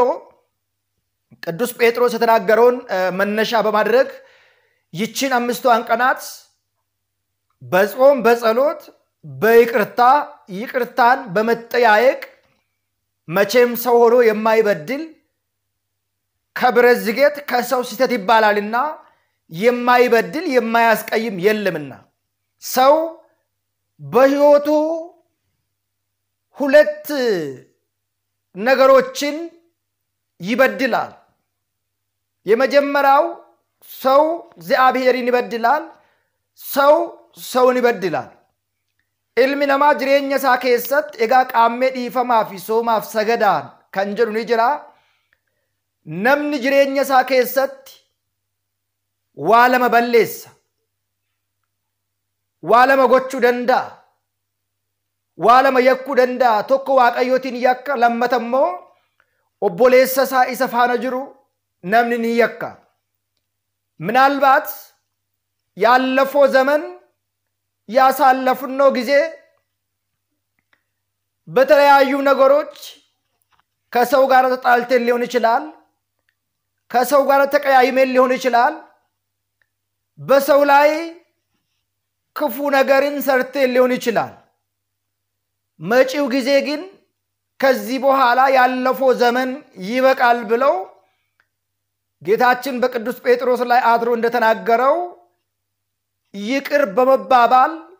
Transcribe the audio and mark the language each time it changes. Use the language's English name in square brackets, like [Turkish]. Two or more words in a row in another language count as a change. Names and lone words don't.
[Amharic] ቅዱስ ጴጥሮስ የተናገረውን መነሻ በማድረግ ይችን 5 ቀናት በጾም በጸሎት በይቅርታ ይቅርታን በመጠያየቅ መቼም ሰው ሆኖ የማይበድል ከብረት ዝገት ከሰው ሲተት ይባላልና የማይበድል የማያስቀይም የለምና ሰው በህይወቱ ሁለት ነገሮችን ይበድላል። የመጀመሪያው ሰው እግዚአብሔርን ይበድላል፣ ሰው ሰውን ይበድላል። [Oromo] ilmi nama jireenya isaa keessatti egaa qaammee dhiifamaa fi soomaaf sagadaan kan jedhu ni jira. Namni jireenya isaa keessatti waa lama balleessa, waa lama gochuu danda'a, waa lama yakkuu danda'a. Tokko waaqayyootiin yakka, lammata immoo obboleessa isaa isa faana jiru namni ni yakka. [Amharic] ምናልባት ያለፈው ዘመን ያሳለፍነው ጊዜ በተለያዩ ነገሮች ከሰው ጋር ተጣልተን ሊሆን ይችላል፣ ከሰው ጋር ተቀያይመን ሊሆን ይችላል፣ በሰው ላይ ክፉ ነገርን ሰርተን ሊሆን ይችላል። መጪው ጊዜ ግን ከዚህ በኋላ ያለፈው ዘመን ይበቃል ብለው ጌታችን በቅዱስ ጴጥሮስ ላይ አድሮ እንደተናገረው ይቅር በመባባል